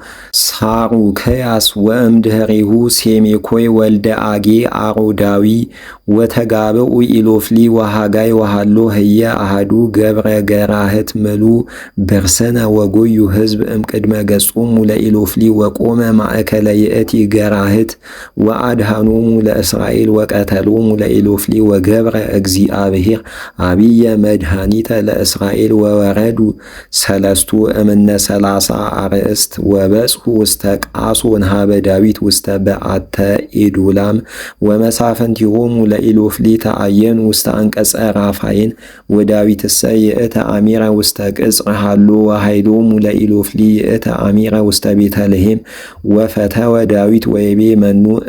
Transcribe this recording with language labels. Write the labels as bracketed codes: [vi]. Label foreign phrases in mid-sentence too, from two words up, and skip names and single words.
[gez] ሳሩክያስ ወእምድኅሪሁ ሴሜኮይ ወልደ አጌ አሮዳዊ ወተጋብኡ ኢሎፍሊ ወሃጋይ ወሃሎ ህየ አሃዱ ገብረ ገራህት ምሉ በርሰነ ወጎዩ ሕዝብ እምቅድመ ገጾሙ ለኢሎፍሊ ወቆመ ማእከለ ይእቲ ገራህት ወአድኃኖሙ ለእስራኤል ወቀተሎሙ ለኢሎፍሊ ወገብረ እግዚአብሔር አብየ መድኃኒተ ለእስራኤል ወወረዱ ሰለስቱ እምነ ሰላሳ አርእስት ወበጽሑ ውስተ ቃሶን ሀበ ዳዊት ውስተ በአተ ኤዶላም ወመሳፍንቲሆሙ ለኢሎፍሊ ተአየኑ ውስተ አንቀጸ ራፋይን ወዳዊትሰ ይእተ አሚረ ውስተ ቅጽር ሃሎ ወኃይሎሙ ለኢሎፍሊ ይእተ አሚረ ውስተ ቤተልሔም ወፈተወ ዳዊት ወይቤ መኑ